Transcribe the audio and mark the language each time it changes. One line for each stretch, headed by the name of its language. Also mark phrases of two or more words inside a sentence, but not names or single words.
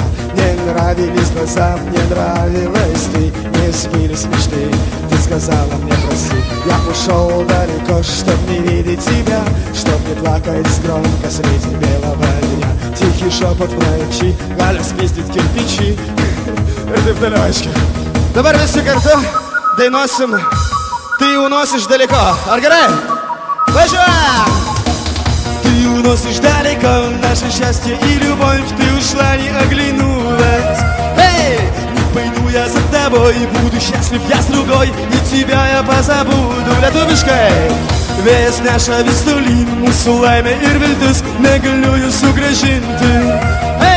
Russian: Мне нравились глаза, мне нравилась ты, не сбились мечты, ты сказала мне прости. Я ушел далеко, чтоб не видеть тебя, чтоб не плакать громко среди белого дня. Тихий шепот в ночи, Галя спиздит кирпичи. Это в далечке.
Lithuanian: Dabar visi kartu dainuosim,
Russian: ты уносишь далеко. Аргарай!
Lithuanian: Važiuojam!
Russian: Ты уносишь далеко наше счастье и любовь, ты ушла, не оглянулась. Эй! Не пойду я за тобой, буду счастлив я с другой, и тебя я позабуду.
Lithuanian: Lietuviškai! Vėjas neša vis tolyn, mūsų laimė ir viltis, negaliu jų sugrąžinti.